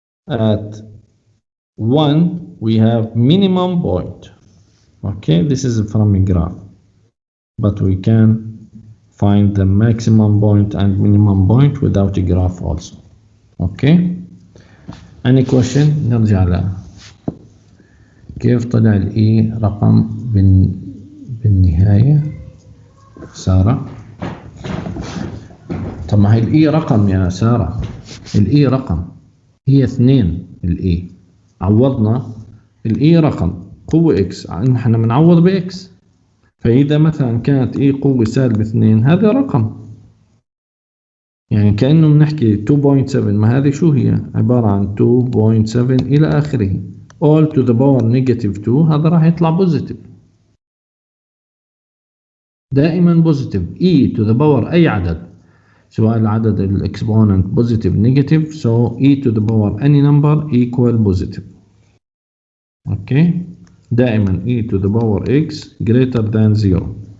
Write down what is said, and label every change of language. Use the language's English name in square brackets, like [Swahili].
[English] At 1, we have minimum point. Okay, this is from a graph, but we can find the maximum point and minimum point without a graph also. Okay. Any question؟ [Arabic] نرجع لها. كيف طلع الإي رقم بالنهاية؟ سارة. طب ما هي الإي رقم يا سارة، الإي رقم، هي 2 الإي، عوضنا الإي رقم قوة إكس، نحن بنعوض بإكس، فإذا مثلا كانت إي قوة -2 هذا رقم، يعني كأنه بنحكي 2.7، ما هذه شو هي؟ عبارة عن 2.7 إلى آخره، [English] all to the power -2، [Arabic] هذا راح يطلع بوزيتيف، دائما بوزيتيف. [English] e to the power [Arabic] أي عدد، سواء العدد الاكسبوننت بوزيتيف نيجاتيف، [English] so e to the power any number equal positive. [Arabic] اوكي، دائما [English] e to the power x greater than 0.